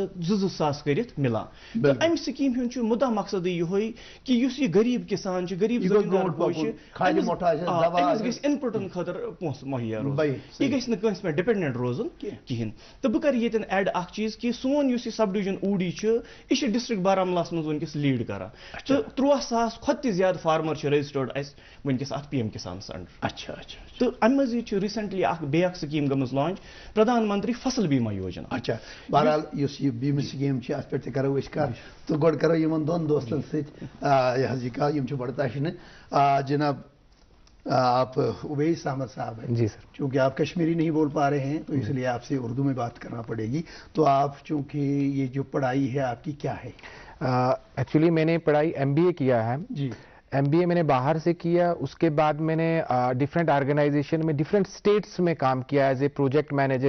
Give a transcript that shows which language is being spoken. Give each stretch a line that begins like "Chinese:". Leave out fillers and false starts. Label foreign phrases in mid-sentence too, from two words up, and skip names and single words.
Kashmiri: 2 ساس کٔرِتھ مِلان تہٕ امہِ سکیٖم ہُنٛد چھُ مُدا مقصدٕے یِہوے کہِ یُس یہِ غریٖب کِسان چھُ غریٖب زٔمیٖندار بوے چھُ أمِس گژھِ اِنپُٹن خٲطرٕ پونٛسہٕ مہیا روزُن یہِ گژھِ نہٕ کٲنٛسہِ پٮ۪ٹھ ڈِپٮ۪نڈنٹ روزُن کِہینۍ تہٕ بہٕ کرٕ ییٚتٮ۪ن ایڈ اکھ چیٖز کہِ سون یُس یہِ سب ڈِوجن اوڈی چھُ یہِ چھُ ڈسٹرکٹ بارہمولہس منٛز وٕنکیٚس لیٖڈ کران تہٕ 13 ساس کھۄتہٕ تہِ زیادٕ فارمر چھِ رجسٹٲرڈ اَسہِ وٕنکیٚس اتھ PM کِسانس انڈر تہٕ امہِ مزید چھُ ریسنٹلی بیٚیہِ اکھ سکیٖم گٔمٕژ لانچ پردھان منتری فصل بیما یوجنا بہرحال یُس یہِ بیٖمہٕ سکیٖم چھِ اتھ پٮ۪ٹھ تہِ کرو أسۍ کتھ تہٕ گۄڈٕ کرو یِمن دۄن دوستن سۭتۍ یہِ حظ یہِ کتھ یِم چھِ بڑٕ تشنہٕ
Urdu: جناب آپ اویس احمد صاحب ہیں. جی سر. چونکہ آپ کشمیری نہیں بول پا رہے ہیں تو اس لیے آپ سے اردو میں بات کرنا پڑے گی. تو آپ چونکہ یہ جو پڑھائی ہے آپ کی کیا ہے؟ ایکچولی میں نے پڑھائی MBA کیا ہے. جی. MBA میں نے باہر سے کیا, اس کے بعد میں نے
English: different organization
Urdu: میں
English: different states
Urdu: میں کام کیا
English: as a project manager.